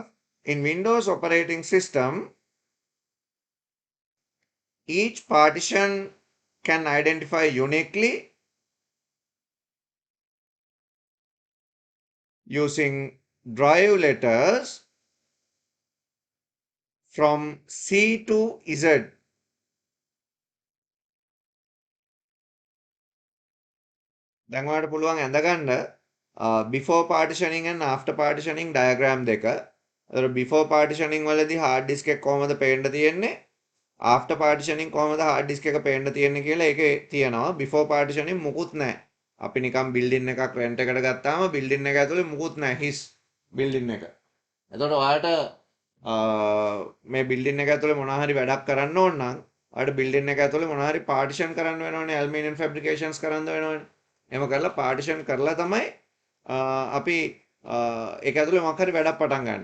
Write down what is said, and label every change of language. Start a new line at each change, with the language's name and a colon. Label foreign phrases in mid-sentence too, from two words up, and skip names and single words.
English: In Windows operating system, each partition can identify uniquely using drive letters from C to Z.
Sinhala: දැන් ඔයාලට පුළුවන් ඇඳගන්න
English: before partitioning and after partitioning diagram
Sinhala: දෙක. ඒතර
English: before partitioning
Sinhala: වලදී
English: hard disk
Sinhala: එක කොහොමද පේන්න තියෙන්නේ?
English: after partitioning
Sinhala: කොහොමද
English: hard disk
Sinhala: එක පේන්න තියෙන්නේ කියලා ඒකේ තියෙනවා.
English: before partitioning
Sinhala: මුකුත් නැහැ. අපි නිකන් building එකක් rent එකට ගත්තාම building එක ඇතුලේ මුකුත් නැහැ. හිස් building එක. එතකොට ඔයාලට මේ building එක ඇතුලේ මොනවා හරි වැඩක් කරන්න ඕන නම් ඔයාලට building එක ඇතුලේ මොනවා හරි partition කරන්න වෙනවනේ.
English: aluminium fabrications
Sinhala: කරන්න වෙනවනේ. එහෙම කරලා partition කරලා තමයි අපි ඒක ඇතුලේ මොකක් හරි වැඩක් පටන් ගන්න.